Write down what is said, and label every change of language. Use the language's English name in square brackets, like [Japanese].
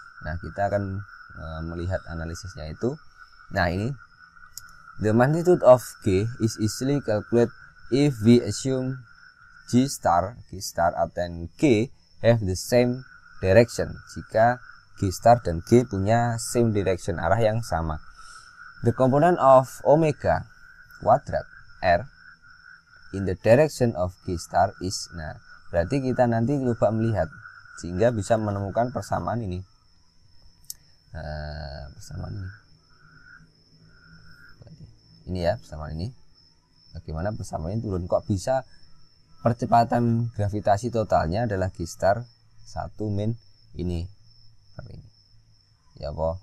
[Indonesian] Nah, kita akan melihat analisisnya itu. Nah, ini [English] the magnitude of G is easily calculated if we assume G star and G have the same direction. [Indonesian] Jika G star dan G punya [English] same direction, [Indonesian] arah yang sama. [English] The component of omega [Indonesian] kuadrat R [English] in the direction of G star is. [Indonesian] Nah, berarti kita nanti coba melihat sehingga bisa menemukan persamaan ini. Nah, persamaan ini ya, persamaan ini. Bagaimana persamaan ini turun, kok bisa percepatan gravitasi totalnya adalah G star 1 min ini seperti ini ya boh.